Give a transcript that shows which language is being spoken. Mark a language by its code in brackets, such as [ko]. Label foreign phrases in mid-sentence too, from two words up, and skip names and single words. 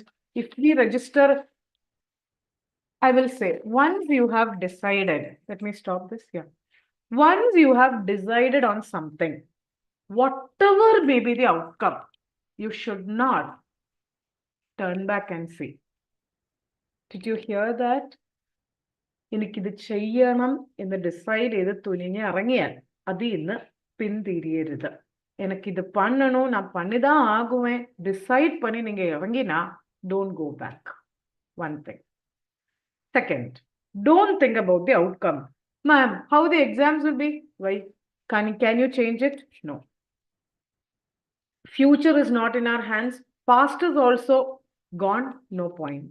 [en] If we register, I will say, once you have decided, let me stop this here. Once you have decided on something, whatever may be the outcome, you should not turn back and see. Did you hear that? [ml] എനിക്കിത് ചെയ്യണം എന്ന് ഡിസൈഡ് ചെയ്ത് തുനിഞ്ഞ് ഇറങ്ങിയാൽ അതിൽ നിന്ന് പിന്തിരിയരുത്. [ta] എനിക്കിത് பண்ணணும், நான் பண்ணிதான் ஆகுவேன், டிசைட் பண்ணி நீங்க இறங்கினா, [en] don't go back. One thing. Second, don't think about the outcome. Ma'am, how the exams will be? Why? Can you change it? No. Future is not in our hands. Past is also gone. No point.